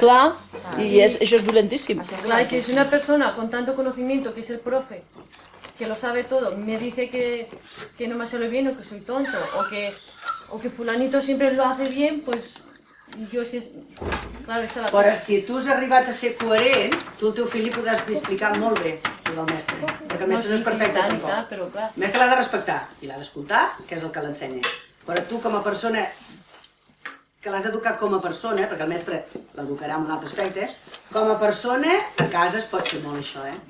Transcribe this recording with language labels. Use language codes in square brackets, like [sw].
[ca] Clar, i això és violentíssim. [es] Claro, y que es una persona con tanto conocimiento, que es el profe, que lo sabe todo, me dice que no me sale bien o que soy tonto, o que fulanito siempre lo hace bien, pues yo es que... Claro, está la [ca] Però si tu has arribat a ser coherent, tu al teu fill li podràs explicar molt bé el del mestre, perquè el mestre no és perfecte tampoc. Però clar. El mestre l'ha de respectar i l'ha d'escoltar, que és el que l'ensenya. Però tu com a persona, que l'has d'educar com a persona, perquè el mestre l'educarà en un altre aspecte, com a persona, a casa es pot fer molt això,